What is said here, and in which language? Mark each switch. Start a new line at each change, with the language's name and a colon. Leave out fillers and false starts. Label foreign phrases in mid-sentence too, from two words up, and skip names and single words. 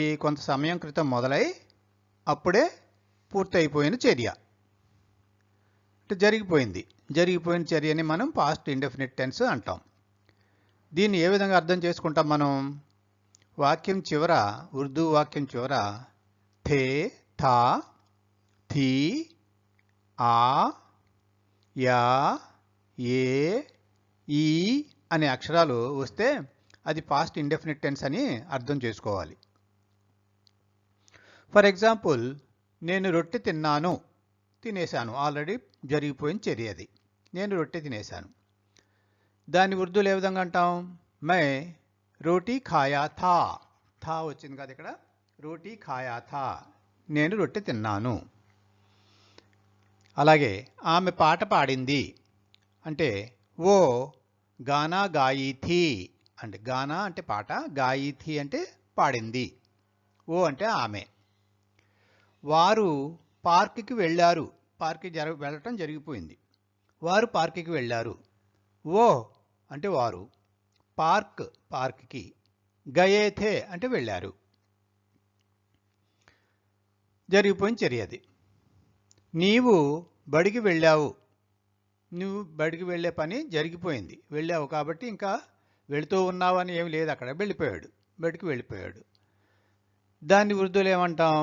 Telugu: కొంత సమయం క్రితం మొదలై అప్పుడే పూర్తయిపోయిన చర్య అంటే జరిగిపోయిన చర్యని మనం
English: past indefinite tense
Telugu: అంటాం. దీన్ని ఏ విధంగా అర్థం చేసుకుంటాం మనం? వాక్యం చివర, ఉర్దూ వాక్యం చివర థే, థా, థీ, ఆ, యా, ఏ, ఈ అనే అక్షరాలు వస్తే అది
English: past indefinite tense
Telugu: అని అర్థం చేసుకోవాలి.
English: for example,
Telugu: నేను రొట్టె తినేశాను. ఆల్రెడీ జరిగిపోయిన చర్య అది. నేను రొట్టె తినేశాను. దాన్ని ఉర్దూలో ఏ విధంగా అంటాం?
Urdu: میں روٹی کھایا تھا.
Telugu: థా వచ్చింది కదా ఇక్కడ.
Urdu: روٹی کھایا تھا,
Telugu: నేను రొట్టె తిన్నాను. అలాగే ఆమె పాట పాడింది అంటే
Urdu: وہ گانا گائی تھی.
Telugu: అంటే గానా అంటే పాట,
Urdu: گائی تھی
Telugu: అంటే పాడింది. ఓ అంటే ఆమె. వారు పార్క్కి వెళ్ళారు. పార్క్కి వెళ్ళటం జరిగిపోయింది. వారు పార్క్కి వెళ్ళారు. ఓ అంటే వారు, పార్క్కి,
Urdu: گئے تھے
Telugu: అంటే వెళ్ళారు. జరిగిపోయిన చర్య అది. నీవు బడికి వెళ్ళావు. నువ్వు బడికి వెళ్ళే పని జరిగిపోయింది. వెళ్ళావు కాబట్టి ఇంకా వెళుతూ ఉన్నావు అని ఏమి లేదు అక్కడ. వెళ్ళిపోయాడు, బడికి వెళ్ళిపోయాడు. దాన్ని ఉర్దూలో ఏమంటాం?